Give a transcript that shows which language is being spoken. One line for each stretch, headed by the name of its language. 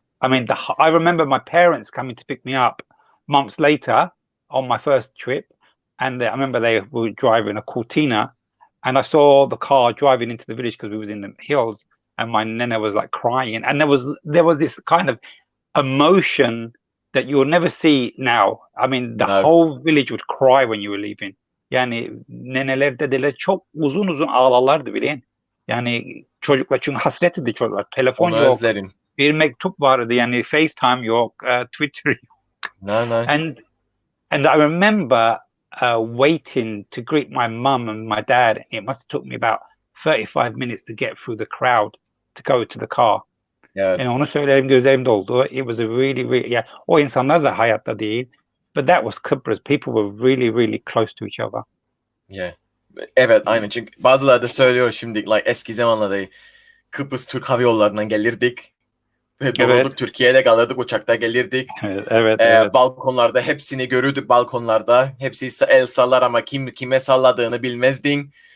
English: I mean, I remember my parents coming to pick me up months later on my first trip, and I remember they were driving a Cortina, and I saw the car driving into the village because we was in the hills, and my nana was like crying, and there was this kind of emotion that you will never see now. I mean, the whole village would cry when you were leaving.
Turkish: Yani neneler dedeler çok uzun uzun ağlarlardı bilen. Yani çocuklar çünkü hasretiydi çocuklar. Telefon Onu yok. Özlerim. Bir mektup vardı, yani FaceTime yok, Twitter yok.
English: No. And I remember waiting to greet my mum and my dad. It must have took me about 35 minutes to get through the crowd to go to the car.
Turkish: Evet. Yani onu söylerim, gözlerim doldu.
English: It was a really
Turkish: o insanlar da hayatta değil.
English: But that was Kibris. People were really close to each other. Yeah.
Turkish: Evet, aynen. Çünkü bazıları da söylüyor şimdi, like eski zamanlarda Kıbrıs Türk Hava Yolları'ndan gelirdik. Ve doğruluk Türkiye'de kalırdık, uçakta gelirdik. Evet. Balkonlarda hepsini görürdük, balkonlarda. Hepsi el sallar ama kime salladığını bilmezdin.